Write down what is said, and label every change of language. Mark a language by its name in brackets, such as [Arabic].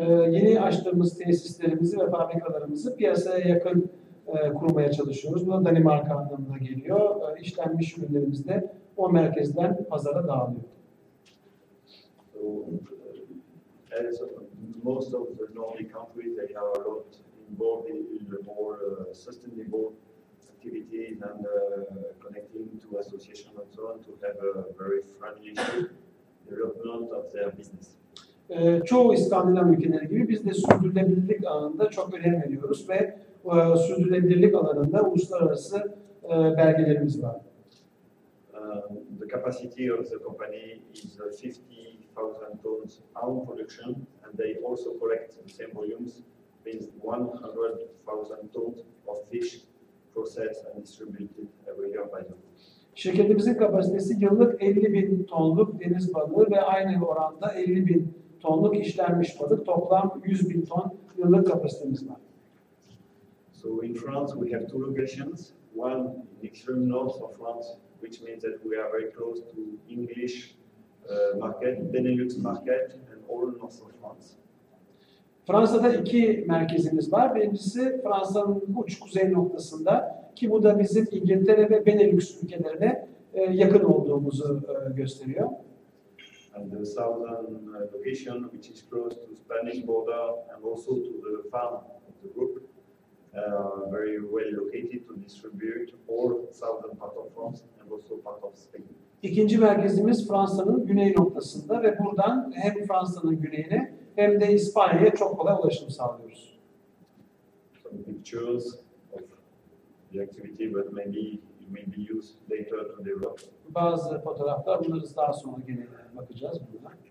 [Turkish] Yeni açtığımız tesislerimizi ve fabrikalarımızı piyasaya yakın kurmaya çalışıyoruz. Bu da Danimarka anlamına geliyor. İşlenmiş ürünlerimiz de o merkezden pazara dağılıyor. [English] So, as most of the Nordic countries, they are a lot involved in the more sustainable activities and connecting to associations and so on to have a very friendly development of their business. [Turkish] Çoğu İskandinav ülkeleri gibi biz de sürdürülebilirlik alanında çok önem veriyoruz ve sürdürülebilirlik alanında uluslararası belgelerimiz var. [English] The capacity of the company is 50,000 tons own production, and they also collect the same volumes, means 100,000 tons of fish processed and distributed every year by them. [Turkish] Şirketimizin kapasitesi yıllık 50.000 tonluk deniz balığı ve aynı oranda 50.000 tonluk işlenmiş balık, toplam 100.000 ton yıllık kapasitemiz var. [English] So in France we have two locations, one in extreme north of France, which means that we are very close to English market, Benelux market, and all north of France. [Turkish] Fransa'da iki merkezimiz var. Birincisi Fransa'nın uç kuzey noktasında ki bu da bizim İngiltere ve Benelux ülkelerine yakın olduğumuzu gösteriyor. [English] And the southern location, which is close to Spanish border and also to the farm of the group, very well located to distribute all southern part of France and also part of Spain. [Turkish] İkinci merkezimiz Fransa'nın güney noktasında ve buradan hem Fransa'nın güneyine hem de İspanya'ya çok kolay ulaşım sağlıyoruz. [English] Some pictures of the activity, but maybe it may be used later to develop. [Turkish] Bazı fotoğraflar, bunları daha sonra gene bakacağız burada.